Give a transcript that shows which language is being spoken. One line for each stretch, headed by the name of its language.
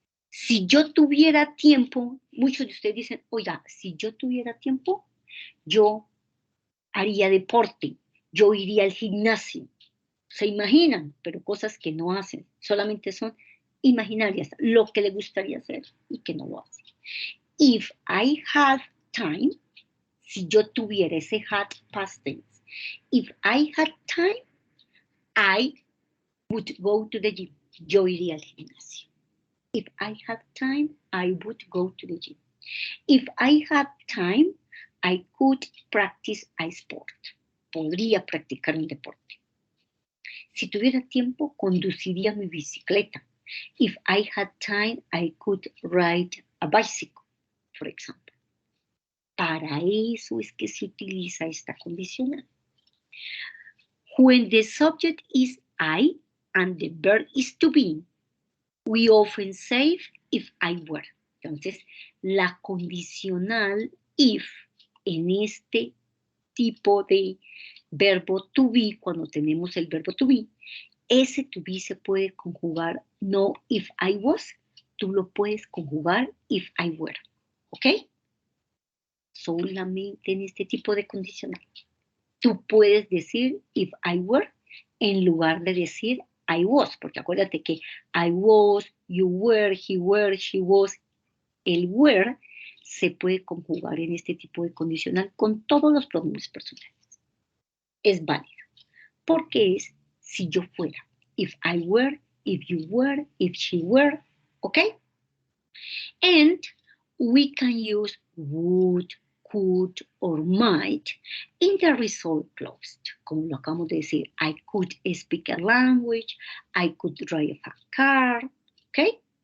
Spanish: Si yo tuviera tiempo, muchos de ustedes dicen, oiga, si yo tuviera tiempo, yo haría deporte, yo iría al gimnasio. Se imaginan, pero cosas que no hacen, solamente son imaginarias, lo que le gustaría hacer y que no lo hace.
English: If I had time,
Spanish: si yo tuviera ese
English: had past tense, if I had time, I would go to the gym.
Spanish: Yo iría al gimnasio.
English: If I had time, I would go to the gym. If I had time, I could practice a sport.
Spanish: Podría practicar un deporte. Si tuviera tiempo, conduciría mi bicicleta.
English: If I had time, I could ride a bicycle, for example.
Spanish: Para eso es que se utiliza esta condicional.
English: When the subject is I and the verb is to be, we often say if I were.
Spanish: Entonces, la condicional if en este tipo de verbo to be, cuando tenemos el verbo to be, ese to be se puede conjugar no
English: if I was,
Spanish: tú lo puedes conjugar
English: if I were.
Spanish: ¿Ok? Solamente en este tipo de condicional. Tú puedes decir
English: if I were
Spanish: en lugar de decir
English: I was, porque acuérdate que I was, you were, he were, she was,
Spanish: el were se puede conjugar en este tipo de condicional con todos los pronombres personales. Es válido, porque es si yo fuera.
English: If I were, if you were, if she were, okay? And we can use would, could, or might in the result clause.
Spanish: Como lo acabamos de decir,
English: I could speak a language, I could drive a car, okay?